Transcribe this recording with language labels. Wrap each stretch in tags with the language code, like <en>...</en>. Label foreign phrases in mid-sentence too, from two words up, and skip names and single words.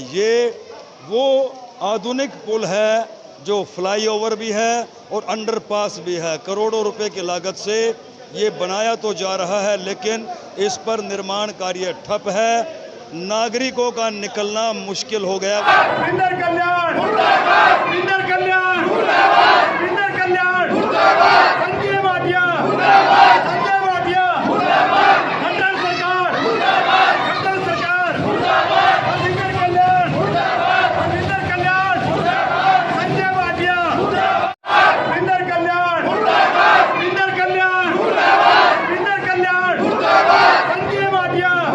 <hi>ये वो आधुनिक पुल है जो फ्लाईओवर भी है और अंडरपास भी है। करोड़ों रुपए की लागत से ये बनाया तो जा रहा है, लेकिन इस पर निर्माण कार्य ठप है। नागरिकों का निकलना मुश्किल हो गया। विंदर कल्याण, विंदर कल्याण, विंदर कल्याण, संजय भाटिया, संजय भाटिया, खट्टर सरकार, खट्टर सरकार, विंदर कल्याण, विंदर कल्याण, संजय भाटिया, विंदर कल्याण, विंदर कल्याण, विंदर कल्याण, संजय भाटिया,</hi>